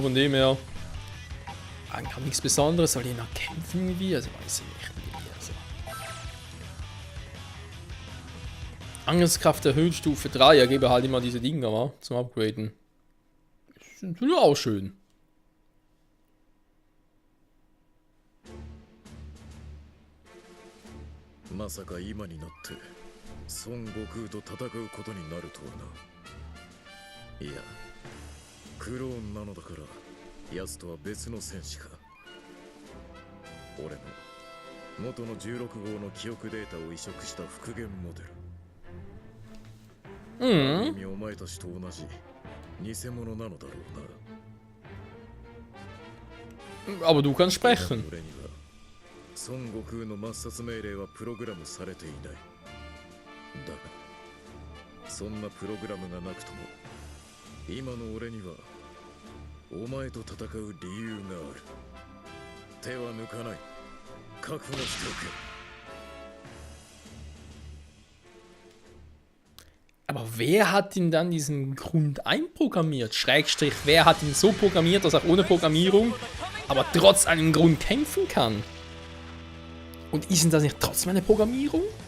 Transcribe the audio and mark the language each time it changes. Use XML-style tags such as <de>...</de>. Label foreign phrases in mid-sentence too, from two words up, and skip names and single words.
<de>Von dem her. Eigentlich auch nichts Besonderes. Soll ich noch kämpfen irgendwie? Also weiß ich nicht. Also. Angriffskraft erhöht Stufe 3. Er gebe halt immer diese Dinger, wa? Zum Upgraden. Sind ja auch schön.</de> <ja>Masaka 今になって孫悟空と戦うことになるとはな。いや、クローンなのだから奴とは別の戦士か。俺の元の16号の記憶データを移植した復元モデル。意味お前たちと同じ偽物なのだろうな。</ja> <de>Aber du kannst sprechen.</de> <ja>俺には孫悟空の抹殺命令はプログラムされていない。だがそんなプログラムがなくとも今の俺にはお前と戦う理由がある。手は抜かない。覚悟しておけ。</ja> <de>Aber wer hat ihn dann diesen Grund einprogrammiert? Schrägstrich, wer hat ihn so programmiert, dass er ohne Programmierung, aber trotz einem Grund kämpfen kann? Und ist denn das nicht trotzdem eine Programmierung?</de>